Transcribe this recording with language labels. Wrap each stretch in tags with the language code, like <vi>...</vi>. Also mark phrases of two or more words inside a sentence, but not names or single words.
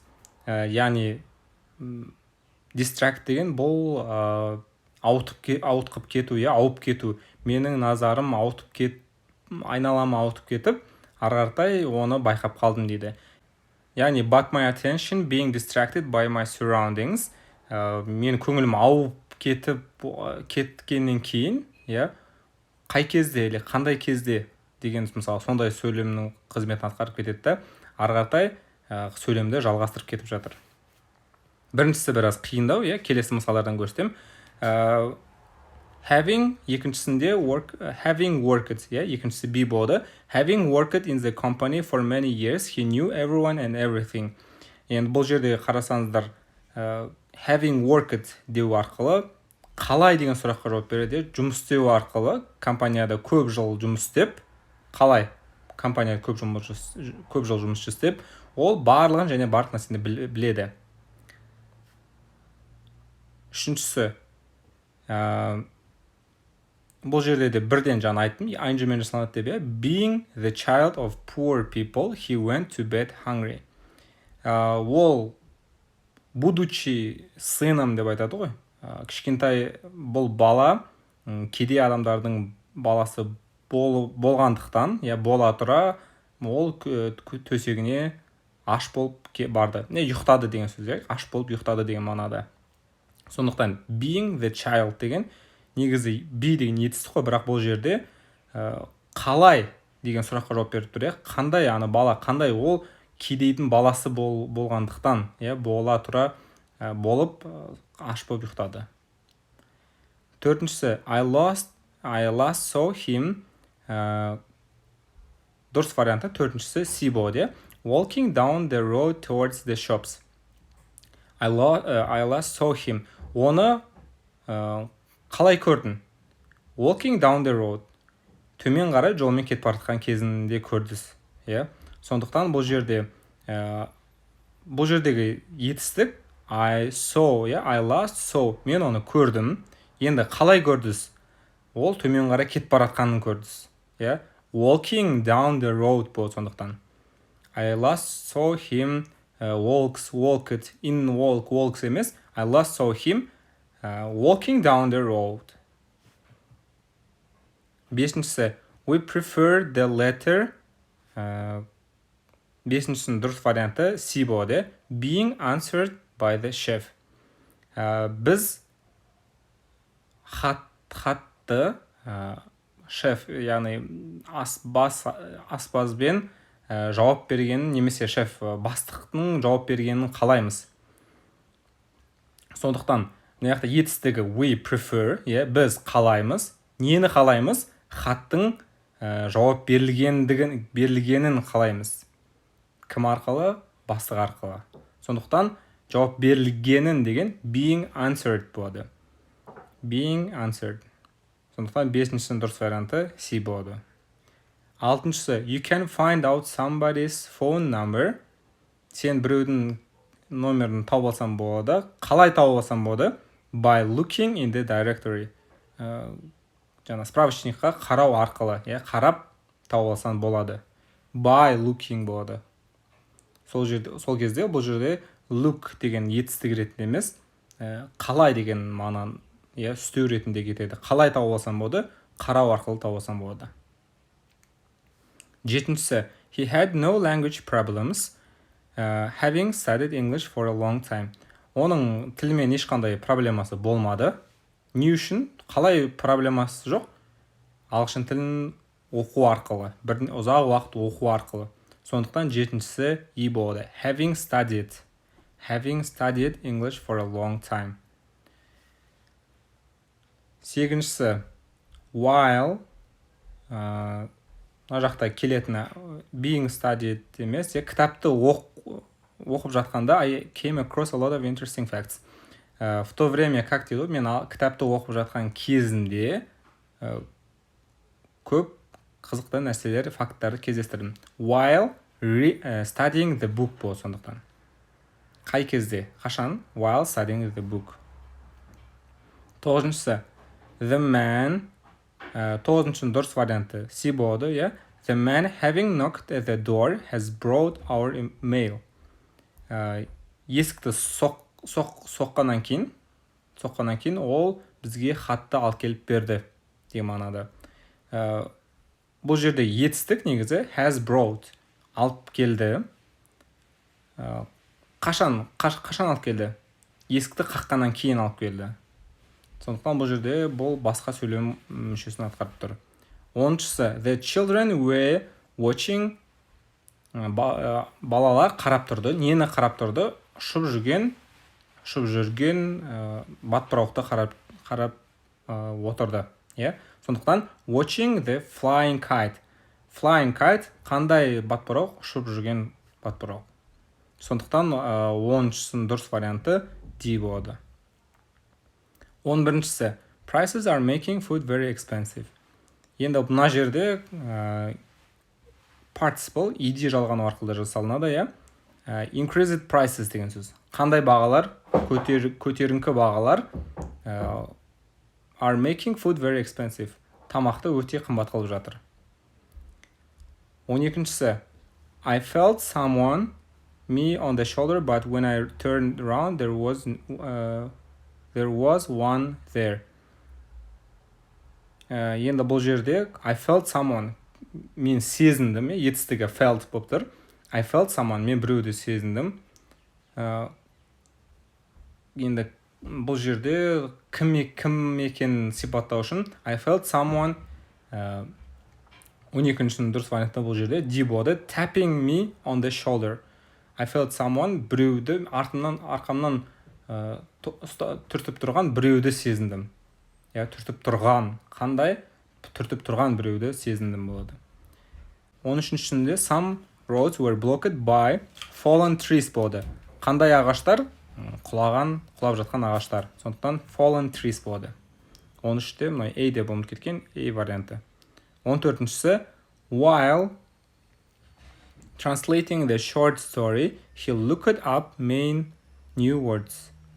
<kk>Яғни distract деген бұл ауытқып кету, ауып кету. Менің назарым айналама ауытып кетіп, ары-қаратай оны байқап қалдым дейді.</kk> <en>Яғни but my attention being distracted by my surroundings.</en> <kk>Мен көңілім ауып кеткеннен кейін, қай кезде или қандай кезде деген мысалы сондай сөйлемнің қызметін атқарып кетеді, ары-қаратай сөйлемді жалғастырып кетіп жатыр. Біріншісі біраз қиындау, келесі мысалдардан көрсетем.</kk> <en>Екіншісінде having worked,</en> <kk>екіншісі B болды.</kk> <en>Having worked in the company for many years, he knew everyone and everything.</en> <kk>Енді бұл жерде қарасаңыздар,</kk> <en>having worked</en> <kk>деу арқылы қалай деген сұраққа жауап береді. Жұмыс істеу арқылы компанияда көп жыл жұмыс істеп, қалай компанияда көп жыл жұмыс істеп, ол барлығын және барлық нәрсені біледі. Үшіншісі, бұл жерде де бірден жаңа айттым, ing-мен жасалынады деп,</kk> <en>being the child of poor people, he went to bed hungry.</en> <kk>Ол</kk> <ru>будучи сыном</ru> <kk>деп айтады ғой. Кішкентай бұл бала кедей адамдардың баласы болғандықтан, бола тұра, ол төсегіне аш болып барды. Ұйықтады деген сөз, аш болып ұйықтады деген мағынада. Сондықтан</kk> <en>being the child</en> <kk>деген негізі B деген етістік қой, бірақ бұл жерде қалай деген сұраққа жауап беріп тұр. Қандай бала, қандай ол кедейдің баласы болғандықтан, бола тұра болып аш болып ұйықтады. Төртіншісі,</kk> <en>I last saw him.</en> <kk>Дұрыс варианты төртіншісі C болады.</kk> <en>Walking down the road towards the shops. I last saw him.</en> <kk>Оны қалай көрдің?</kk> <en>Walking down the road.</en> <kk>Төмен қарай жолмен кетіп бара жатқан кезінде көрдіңіз. Сондықтан бұл жердегі етістік</kk> <en>I saw, I last saw.</en> <kk>Мен оны көрдім. Енді қалай көрдіңіз? Ол төмен қарай кетіп бара жатқанын көрдіңіз.</kk> <en>Walking down the road</en> <kk>болды сондықтан.</kk> <en>I last saw him walks емес. I last saw him walking down the road. Бесіншісі, we prefer the letter.</en> <kk>Бесіншісінің дұрыс варианты C болады.</kk> <en>Being answered by the chef.</en> <kk>Біз хатты шеф, яғни аспазбен жауап бергенін немесе шеф бастықтың жауап бергенін қалаймыз. Сондықтан мына жақта етістігі</kk> <en>we prefer,</en> <kk>біз қалаймыз. Нені қалаймыз? Хаттың жауап берілгенін қалаймыз. Кім арқылы? Бастық арқылы. Сондықтан жауап берілгенін деген</kk> <en>being answered</en> <kk>болады.</kk> <en>Being answered.</en> <kk>Сондықтан 5-шінің дұрыс варианты C болады.</kk> <en>6-шысы you can find out somebody's phone number.</en> <kk>Сен біреудің номерін тауып алсам болады. Қалай тауып алсам болады?</kk> <en>By looking in the directory.</en> <kk>Жаңа справочникқа қарау арқылы, қарап тауып алсам болады.</kk> <en>By looking болады.</en> <kk>Сол кезде бұл жерде look деген етістік ретінде емес, қалай деген мағынаны үстеу ретінде кетеді. Қалай тауып алсам болады? Қарау арқылы тауып алсам болады.</kk> <en>7-шісі he had no language problems having studied English for a long time.</en> <kk>Оның тілмен ешқандай проблемасы болмады. Не үшін? Қалай проблемасы жоқ? Ағылшын тілін оқу арқылы, ұзақ уақыт оқу арқылы. Сондықтан 7-шісі E болады.</kk> <en>Having studied English for a long time. 8-шісі while</en> <kk>мына жақта келетіні</kk> <en>being studied</en> <kk>емес, кітапты оқып жатқанда</kk> <en>I came across a lot of interesting facts.</en> <ru>В то время, как</ru> <kk>дейді, мен кітапты оқып жатқан кезімде көп қызықты нәрселер, факттарды кездестірдім.</kk> <en>While studying the book</en> <kk>болды сондықтан. Қай кезде? Қашан?</kk> <en>While studying the book. 9-шісі the man,</en> <kk>9-шының дұрыс варианты C болады,</kk> <en>The man having knocked at the door has brought our mail.</en> <kk>Есікті соққаннан кейін ол бізге хатты алып келіп берді деген мағынада. Бұл жерде етістік негізі has brought, алып келді. Қашан алып келді? Есікті қаққаннан кейін алып келді. Сондықтан бұл жерде бұл басқа сөйлем мүшесін атқарып тұр.</kk> <en>10-шысы the children were watching,</en> <kk>балалар қарап тұрды. Нені қарап тұрды? Ұшып жүрген батпырауықты қарап отырды.</kk> <en>Сондықтан watching the flying kite. Flying kite</en> <kk>қандай батпырауық? Ұшып жүрген батпырауық. Сондықтан 10-шысының дұрыс варианты D болады.</kk> <en>11-шісі prices are making food very expensive.</en> <kk>Енді мына жерде</kk> <en>participle ed</en> <kk>жалғану арқылы жасалынады,</kk> <en>increased prices</en> <kk>деген сөз. Қандай бағалар? Көтеріңкі бағалар</kk> <en>are making food very expensive.</en> <kk>Тамақты өте қымбат қылып жатыр.</kk> <en>12-шісі I felt someone me on the shoulder, but when I turned around there was one there.</en> <kk>Енді бұл жерде</kk> <en>I felt someone,</en> <kk>мен сезіндім, етістігі felt болып тұр.</kk> <en>I felt someone,</en> <kk>мен біреуді сезіндім. Енді бұл жерде кім екенін сипаттау үшін</kk> <en>I felt someone</en> <kk>12-шінің дұрыс варианты бұл жерде D болады.</kk> <en>Tapping me on the shoulder. I felt someone,</en> <kk>біреуді арқамнан түртіп тұрған біреуді сезіндім. Түртіп тұрған. Қандай? Түртіп тұрған біреуді сезіндім болады.</kk> <en>13-шінде some roads were blocked by fallen trees болады.</en> <kk>Қандай ағаштар? Құлап жатқан ағаштар. Сондықтан</kk> <en>fallen trees</en> <kk>болады. 13-те мына A деп ұмытып кеткен A варианты.</kk> <en>14-шісі while translating the short story, he looked up main new words.</en>